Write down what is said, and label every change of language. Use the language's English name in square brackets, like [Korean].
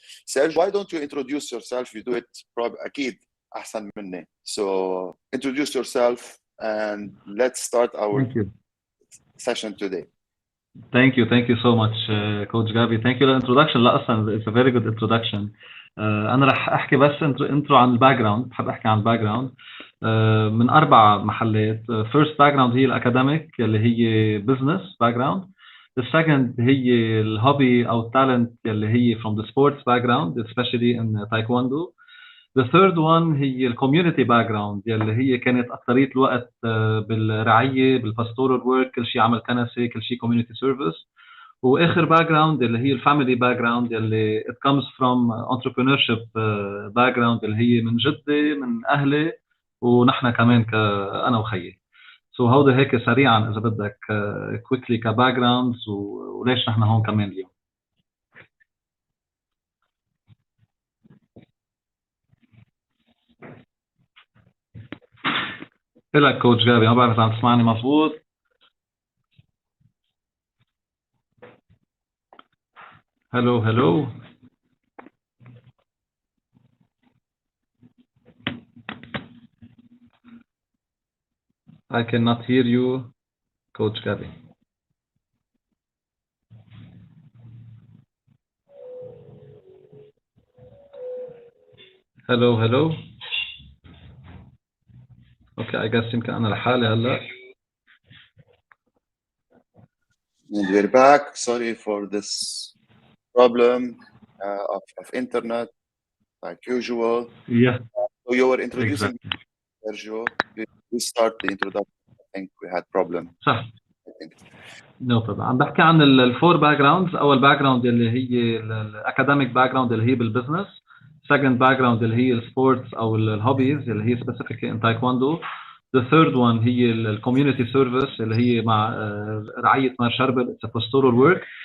[English] Sergio, why don't you introduce yourself? You do it probably [Arabic] أكيد أحسن مني. [English] So introduce yourself and let's start our session today. Thank you so much, Coach Gabby. Thank you for the introduction. [Arabic] لا أصلا [English] it's a very good introduction. [Arabic] أنا رح أحكي بس انترو عن الباك جراوند. بحب أحكي عن الباك جراوند من 4 محلات. [English] First background هي الأكاديميك اللي هي business background. The second هي الهوبي أو التالنت اللي هي from the sports background, especially in taekwondo. [Arabic] The third one هي الكوميونتي باك جراوند اللي هي كانت اكثريه الوقت بالرعايه بالباستورال ورك، كل شيء عمل كنسي، كل شيء كوميونتي سيرفيس. واخر باك جراوند اللي هي الفاميلي باك جراوند اللي [English] it comes from entrepreneurship [Arabic] باك جراوند اللي هي من جدي من اهلي ونحن كمان انا وخيي. سو هودي هيك سريعا اذا بدك كويكلي كباك جراوندز وليش نحن هون كمان اليوم. لك كوتش جابي، ما بعرف اذا عم تسمعني مظبوط. [English] hello I cannot hear you, Coach Gabby. hello okay, I guess [Arabic] يمكن أنا لحالي هلا. [English] And we're back. Sorry for this problem of internet, like usual. Yeah. So you were introducing Sergio. We start the introduction. I think we had problem. صح. No problem. [Arabic] عم بحكي عن الفور باك جراوندز. أول باك جراوند اللي هي الأكاديميك باك جراوند اللي هي بالبزنس. [English] second background [Arabic] اللي هي [English] السبورتس أو الهوبيز اللي هي specifically in taekwondo. The third one هي الكوميونتي سيرفيس اللي هي مع رعاية مار شربل، it's a pastoral work.